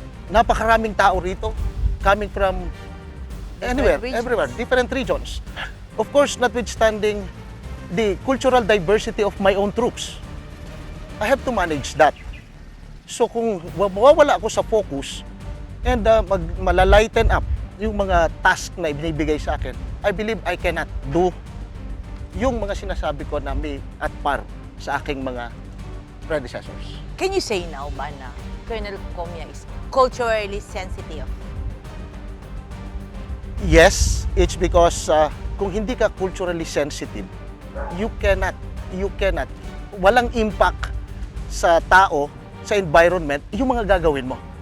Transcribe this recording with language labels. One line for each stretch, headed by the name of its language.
Filipino: Napakaraming tao rito, coming from anywhere,
English: regions. everywhere, different regions. Of course, notwithstanding the cultural diversity of my own troops, I have to manage that.
Filipino: So kung mawawala ako sa focus and malalighten up yung mga task na ibinibigay sa akin, I believe I cannot do yung mga sinasabi ko na may at par sa aking mga predecessors.
English: Can you say now ba na Colonel Comia is culturally sensitive?
Filipino: Yes, it's because kung hindi ka culturally sensitive, you cannot, walang impact sa tao, sa environment, yung mga gagawin mo.